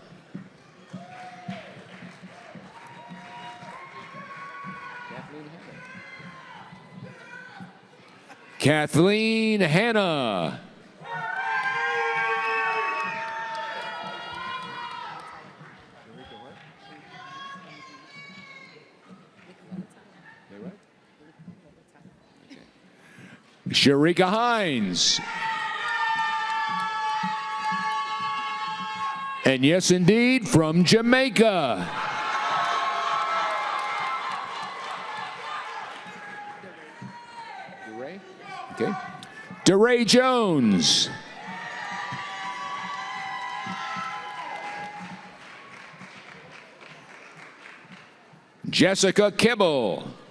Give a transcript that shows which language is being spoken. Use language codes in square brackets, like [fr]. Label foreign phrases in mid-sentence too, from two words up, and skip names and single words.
[en] Kathleen Hanna. Sharika Hines. And yes, indeed, from Jamaica. DeRay? Okay. DeRay Jones. Jessica Kibble.